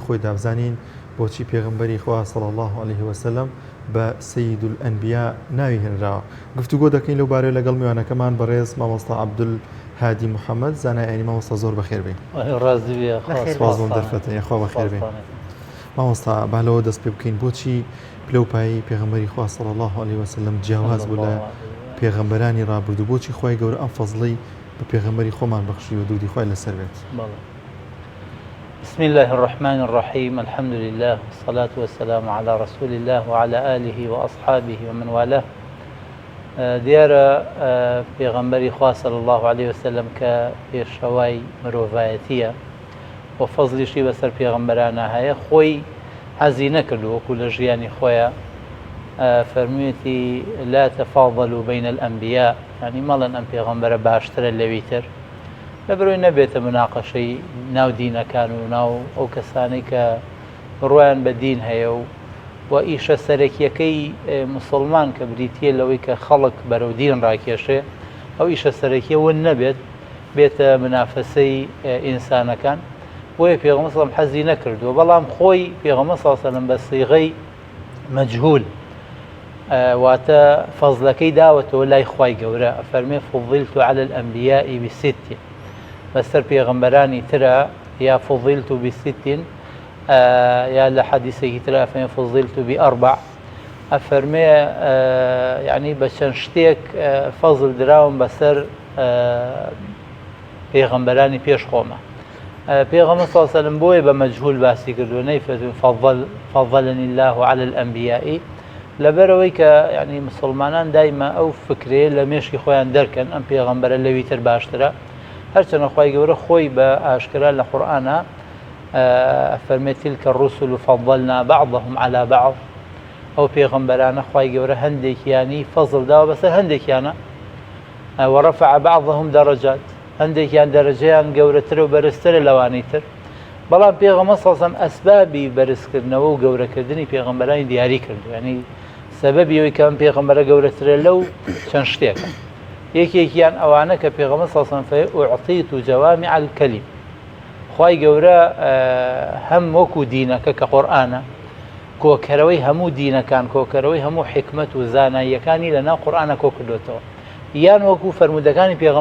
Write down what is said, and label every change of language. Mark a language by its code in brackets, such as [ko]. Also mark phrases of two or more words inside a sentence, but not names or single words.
[ckb] خۆی دابزانین بۆچی پێغەمبەری خوا صلی الله عليه وسلم بە [ar] سەید الئەنبیا [ckb] ناوی هێنراوە گفتوگۆ دەکەین لەو بارەیە لەگەڵ میوانەکەمان بەڕێز مامۆستا عەبدولهادی محەممەد زانای مامۆستا زۆر بەخێر بێ سپاس دەرفەتە یخوا بەخێر بێ مامۆستا بالەوە دەست پێ بکەین بۆچی پلەپایی پێغەمبەری خوا [ar] صلی الله عليه وسلم [ckb] جیاواز بوو لە پێغەمبەرانی ڕابردوو بۆچی خوای گەورە ئەم فەزڵەی بە پێغەمبەری خۆمان بەخشیوە درودی خوای لەسەر بێت [ar] بسم الله الرحمن الرحيم الحمد لله والصلاة والسلام على رسول الله وعلى آله وأصحابه ومن والاه [ckb] دیارە پێغەمبەری خوا [ar] صلی الله عليه وسلم [ckb] کە پێشەوای مرۆڤایەتیە و فەزلیشی بەسەر پێغەمبەرانە هەیە خۆی حەزی نەکردو وەکو لە ژیانی خۆیە فەرموویەتی [ar] لا تفاضلوا بين الأنبياء [ckb] يعني مەڵێن ئەم پێغەمبەرە باشترە لەوی تر لەبەرەوەی نەبێتە مناقەشەی ناو دینەکان و ناو ئەو کەسانەی کە ڕۆیان بە دین هەیە و ئیشە سەرەکیەکەی موسڵمان کە بریتیە لەوەی کە خەڵک بەرەو دین ڕاکێشێ ئەو ئیشە سەرەکیە ون نەبێت بێتە منافەسەی ئینسانەکان بۆیە پێغەمبەر سەڵەم حەزی نەکردووە بەڵام خۆی پێغەمبەر سەڵەم بە سیغەی مەجهول واتە فەزلەکەی داوەتەوە لای خوای گەورە فەرمێ [ar] فضلت على الأنبياء [ckb] بست بەسەر پێغەمبەرانی ترە یا [ar] فضلت بست [ckb] یا لە حەدیثێکی ترە فەرمێ [ar] فضلت بأربع [ckb] ئەفەرمێ یعنی بە چەند شتێک فەزل دراوم بەسەر پێغەمبەرانی پێش خۆمە پێغەمبەر [ar] صلی الله علیه و سلم [ckb] بۆیە بە مەجهول باسی کردووە نەیفەرمێ [ar] فضلني الله على الأنبياء [ckb] لەبەرەوەی کە یعنی مسلمانان دایما ئەو فکرێ لە مێشکی خۆیان دەرکەن ئەم پێغەمبەرە لەوی تر باشترە هەرچەندە خوای گەورە خۆی بە ئاشکرا لە قورئانە فەرمێ [ar] تلك الرسل فضلنا بعضهم على بعض [ckb] ئەو پێغەمبەرانە خوای گەورە هەندێکیانی فەزڵ داوە بەسەر هەندێکیانە [ar] ورفع بعضهم درجات [ckb] هەندێکیان دەرەجەیان گەورەترە و بەرزترە لەوانەی تر بەڵام پێغەمبەر [ar] صلی الله علیه و سلم [ckb] ئەسبابی بەرزکردنەوە و گەورەکردنی پێغەمبەرانی دیاری کردو یعنی سەبەبی ئەوەی کە ئەم پێغەمبەرە گەورەترە لەو چەند شتێکە یەکێکیان ئەوانە کە پێغەمبەر [ar] صلی الله علیه و سلم ئوعطیت جوامع الکەلیم [ckb] خوای گەورە هەم وەکو دینەکە کە قورئانە کۆکەرەوەی هەموو دینەکان کۆکەرەوەی هەموو حکمت و زاناییەکانی لەناو قورئانە کۆ کردوێتەوە یان وەکو فەرمودەکانی